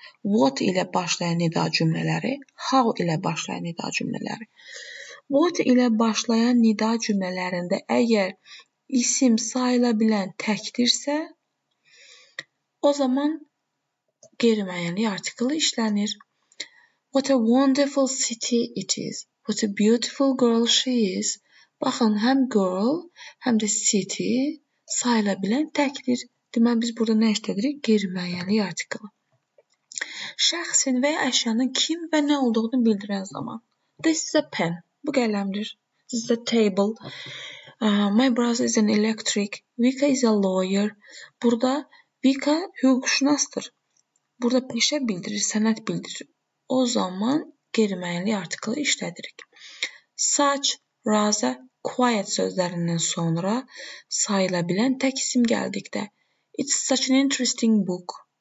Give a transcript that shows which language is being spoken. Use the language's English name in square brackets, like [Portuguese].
[Azerbaijani] What ilə başlayan nida cümlələri, how ilə başlayan nida cümlələri. What ilə başlayan nida cümlələrində əgər isim sayıla bilən təkdirsə, o zaman qeyri-müəyyənlik artiklı işlənir. [English] What a wonderful city it is. What a beautiful girl she is. [Azerbaijani] Baxın, həm girl, həm də city sayıla bilən təkdir. Deməli, biz burada nə işlədirik? Qeyri-müəyyənlik artiklı. Şəxsin və ya əşyanın kim və nə olduğunu bildirən zaman. [English] This is a pen. [Azerbaijani] Bu qələmdir. [English] This is a table. My brother is an electric. Vika is a lawyer. [Azerbaijani] Burada Vika hüquqşünasdır. Burada peşə bildirir, sənət bildirir. O zaman qeyri-müəyyənlik artiklı işlədirik. Such, rather, quiet sözlərindən sonra sayıla bilən tək isim gəldikdə. [English] It's such an interesting book.